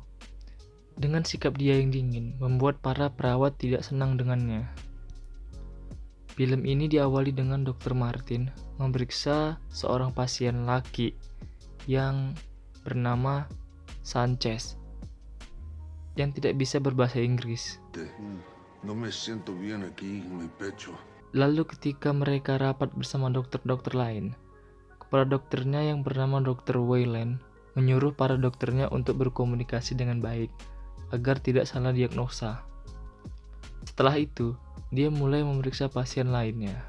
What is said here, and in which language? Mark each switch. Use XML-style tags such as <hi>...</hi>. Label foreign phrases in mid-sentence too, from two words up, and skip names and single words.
<id>Dengan sikap dia yang dingin, membuat para perawat tidak senang dengannya. Film ini diawali dengan Dr. Martin memeriksa seorang pasien laki yang bernama Sanchez yang tidak bisa berbahasa Inggris.</id> <es>No me siento bien aquí en mi pecho.</es> <id>Lalu ketika mereka rapat bersama dokter-dokter lain, kepala dokternya yang bernama Dr. Wayland menyuruh para dokternya untuk berkomunikasi dengan baik agar tidak salah diagnosa. Setelah itu, dia mulai memeriksa pasien lainnya.</id>